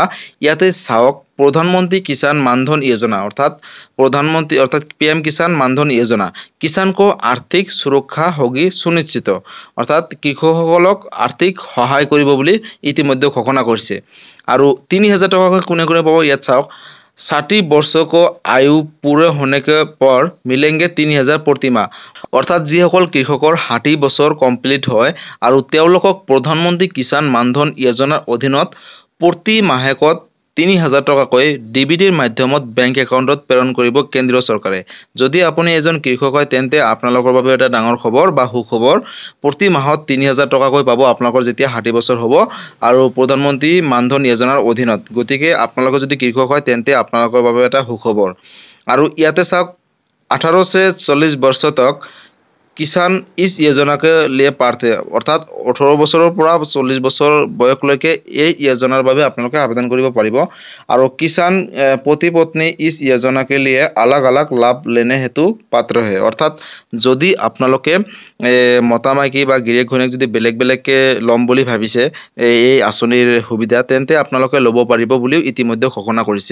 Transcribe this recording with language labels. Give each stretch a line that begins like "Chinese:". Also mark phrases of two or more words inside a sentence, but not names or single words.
Assamese: ইয়াতে চাওক, প্ৰধানমন্ত্ৰী কিষাণ মানধন যোজনা অৰ্থাৎ PM কিষাণ মানধন যোজনা
Hindi: किसान को आर्थिक सुरक्षा होगी सुनिश्चित,
Assamese: অৰ্থাৎ কৃষকসকলক আৰ্থিক সহায় কৰিব বুলি ইতিমধ্যে ঘোষণা কৰিছে। আৰু 3000 টকাকৈ কোনে কোনে পাব ইয়াত চাওক।
Hindi: 60 वर्षों को आयु पूरे होने के पर मिलेंगे 3000 प्रति माह,
Assamese: অৰ্থাৎ যিসকল কৃষকৰ 60 বছৰ কমপ্লিট হয় আৰু তেওঁলোকক প্ৰধানমন্ত্ৰী কিষাণ মানধন যোজনাৰ অধীনত প্ৰতি মাহেকত 3000 টকাকৈ ডিবিটিৰ মাধ্যমত বেংক একাউণ্টত প্ৰেৰণ কৰিব কেন্দ্ৰীয় চৰকাৰে। যদি আপুনি এজন কৃষক হয় তেন্তে আপোনালোকৰ বাবে এটা ডাঙৰ খবৰ বা সুখবৰ। প্ৰতি মাহত 3000 টকাকৈ পাব আপোনালোকৰ যেতিয়া 60 বছৰ হ'ব আৰু প্ৰধানমন্ত্ৰী মানধন যোজনাৰ অধীনত। গতিকে আপোনালোকে যদি কৃষক হয় তেন্তে আপোনালোকৰ বাবে এটা সুখবৰ। আৰু ইয়াতে চাওক,
Hindi: 18 से 40 वर्ष तक किसान इस योजना के लिए पात्र,
Assamese: অৰ্থাৎ 18 বছৰৰ পৰা 40 বছৰ বয়সলৈকে এই যোজনাৰ বাবে আপোনালোকে আবেদন কৰিব পাৰিব। আৰু
Hindi: किसान पति पत्नी इस योजना के लिए अलग अलग लाभ लेने हेतु पात्र है,
Assamese: অৰ্থাৎ যদি আপোনালোকে মতা মাইকী বা গিৰিয়েক ঘৈণীয়েক যদি বেলেগ বেলেগকে ল'ম বুলি ভাবিছে এই আঁচনিৰ সুবিধা তেন্তে আপোনালোকে ল'ব পাৰিব বুলিও ইতিমধ্যে ঘোষণা কৰিছে।